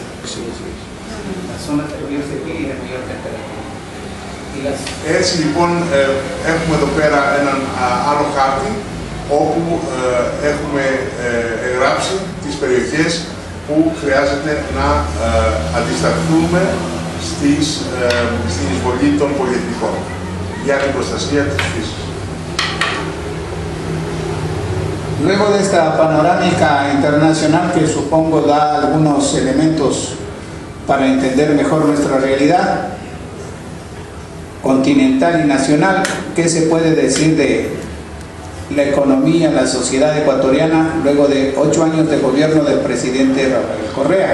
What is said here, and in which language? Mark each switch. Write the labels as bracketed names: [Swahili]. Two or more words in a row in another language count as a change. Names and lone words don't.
[Greek] Έτσι λοιπόν έχουμε εδώ πέρα έναν άλλο χάρτη όπου έχουμε εγγράψει τις περιοχές που χρειάζεται να αντισταθούμε στην εισβολή των πολυεθνικών για την προστασία της φύσης. [Spanish] Luego de esta panorámica internacional que supongo da algunos elementos para entender mejor nuestra realidad continental y nacional, ¿qué se puede decir de la economía, la sociedad ecuatoriana luego de 8 años de gobierno del presidente Rafael Correa?